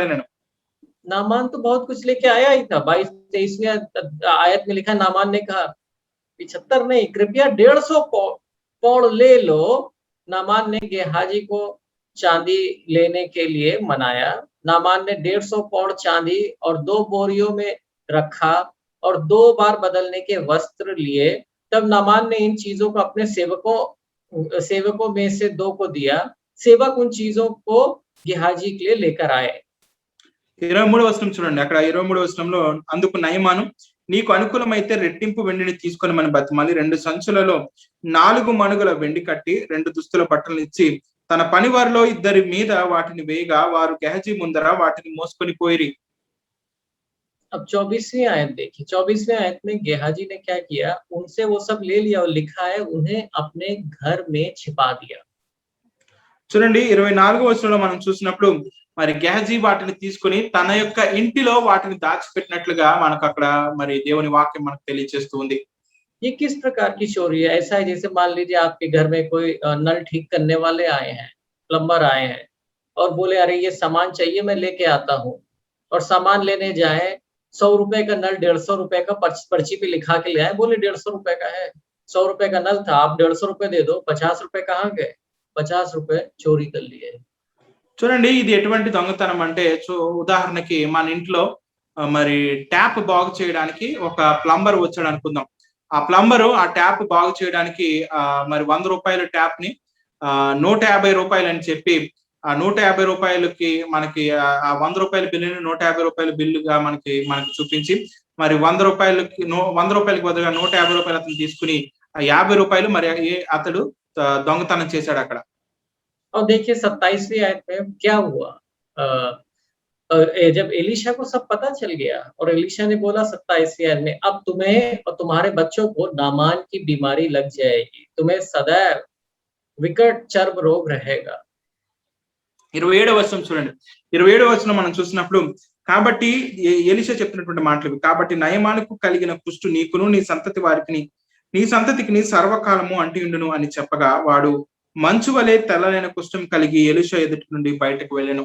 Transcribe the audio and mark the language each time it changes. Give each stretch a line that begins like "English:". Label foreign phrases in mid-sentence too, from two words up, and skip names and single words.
Telugu: నేను
Hindi: नामान तो बहुत कुछ लेके आया ही था। 22-23 आयत में लिखा, नामान ने कहा 75 नहीं, कृपया 150 पौड़ ले लो। नामान ने गेहाजी को चांदी लेने के लिए मनाया। नामान ने 150 पौड़ चांदी और 2 बोरियों में रखा और 2 बार बदलने के वस्त्र लिए। तब नामान ने इन चीजों को अपने सेवकों में से 2 को दिया। सेवक उन चीजों को गेहाजी के लिए लेकर आए।
Telugu: 23వ వచనం చూడండి. అక్కడ 23వ వచనంలో అందుకు నయమాను నీకు అనుకూలమైతే రెట్టింపు వెండిని తీసుకొని మన బతిమాలి 2 సంచులలో 4 మణుగుల వెండి కట్టి 2 దుస్తుల బట్టలను ఇచ్చి తన పని వారిలో 2 మీద వాటిని వేయగా వారు గెహజీ ముందర వాటిని మోసుకొని పోయిరి.
Hindi: अब 24वीं आयत देखिए। 24वीं आयत में गेहाजी ने क्या किया, उनसे वो सब ले लिया और लिखा है उन्हें अपने घर में छिपा दिया।
Telugu: చూడండి 24వ వచనంలో మనం చూసినప్పుడు మరి గెహజీ వాటిని తీసుకొని తన యొక్క ఇంటిలో వాటిని దాచిపెట్టినట్లుగా మనకు అక్కడ మరి దేవుని వాక్యం మనకు తెలియజేస్తూ ఉంది.
Hindi: ये किस प्रकार की चोरी है? ऐसा है जैसे मान लीजिए आपके घर में कोई नल ठीक करने वाले आए हैं, प्लम्बर आए हैं और बोले अरे ये सामान चाहिए मैं लेके आता हूँ, और सामान लेने जाए 100 रुपए का नल 150 रुपए का पर्ची पे लिखा के ले आए, बोले 150 रुपए का है। 100 रुपए का नल था, आप 150 रुपए दे दो, 50 रुपए कहाँ गए? 50 रुपए चोरी कर लिए।
Telugu: చూడండి ఇది ఎటువంటి దొంగతనం అంటే ఉదాహరణకి మన ఇంట్లో మరి ట్యాప్ బాగు చేయడానికి ఒక ప్లంబర్ వచ్చాడు అనుకుందాం. ఆ ప్లంబరు ఆ ట్యాప్ బాగు చేయడానికి మరి 100 రూపాయల ట్యాప్ ని 150 రూపాయలు అని చెప్పి ఆ 150 రూపాయలకి మనకి ఆ 100 రూపాయల బిల్లుని 150 రూపాయల బిల్లుగా మనకి చూపించి మరి 100 రూపాయలకి బదులుగా 150 రూపాయలు అతను తీసుకుని 50 రూపాయలు మరి అతడు దొంగతనం చేశాడు అక్కడ.
Hindi: और देखिए 27वीं आयत में क्या हुआ, जब एलीशा को सब पता चल गया और एलीशा ने बोला 27वीं आयत में, अब तुम्हें और तुम्हारे बच्चों को नामान की बीमारी लग जाएगी, तुम्हें सदैव विकट चर्म रोग रहेगा।
Telugu: 27వ వచనం చూడండి. 27వ వచనం మనం చూసినప్పుడు కాబట్టి ఎలీషా చెప్తున్నటువంటి మాటలు, కాబట్టి నయమానుకు కలిగిన కుష్టు నీకును నీ సంతతి వారికి నీ సంతతికి సర్వకాలము అంటియుండును అని చెప్పగా వాడు మంచు వలె తెల్లలైన కుష్ఠం కలిగి ఎలీషా ఎదుటి నుండి బయటకు వెళ్ళెను.